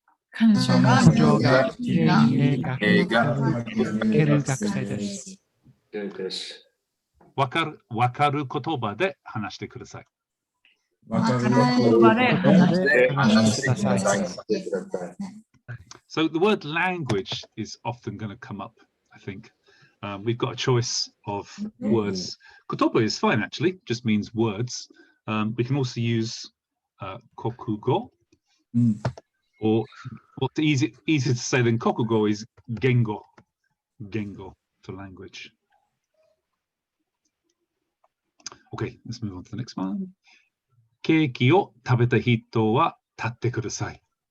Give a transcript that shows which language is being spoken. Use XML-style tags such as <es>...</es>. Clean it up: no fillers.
<ja>彼女がきれいに絵が描ける学生です。わかる言葉で話してください。わかる言葉で話してください。</ja> <en>So the word language is often going to come up, I think. We've got a choice of words. Kotoba is fine, actually, just means words. We can also use kokugo, or what's easier to say than kokugo is gengo for language. Okay, let's move on to the next one.</en> <ja>ケーキを食べた人は立ってください。</ja>